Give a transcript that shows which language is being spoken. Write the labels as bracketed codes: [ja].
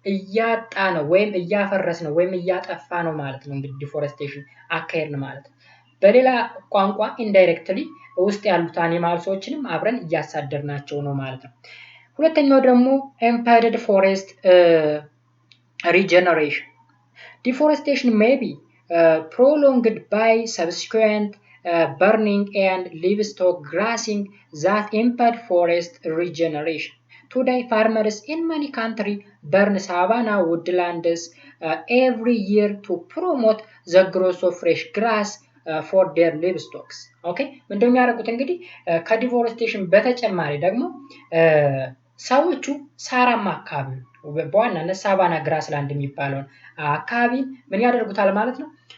[am] እያጣ ነው ወይም እያፈረስ ነው ወይም እያጠፋ ነው ማለት ነው። እንግዲህ ዲፎሬስቴሽን አካሄድን ማለት በሌላ ቋንቋ ኢንዳይሬክትሊ ውስጥ ያሉት አኒማልሶችንም አብረን እያሳደርናቸው ነው ማለት ነው። ሁለተኛው ደግሞ [en] ኢምፔድድ ፎሬስት ሪጀነሬሽን ዲፎሬስቴሽን ሜይ ቢ prolonged by subsequent burning and livestock grazing that impede forest regeneration. Today, farmers in many countries burn savanna woodlands every year to promote the growth of fresh grass for their livestock. Okay? [am] ምንድነው የሚያደርጉት እንግዲህ ከዲፎሬስቴሽን በተጨማሪ ደግሞ ሰዎቹ ሳራማ አካባቢ በዋናነት ሳቫና ግራስላንድ የሚባለውን አካባቢ ምን ያደርጉታል ማለት ነው?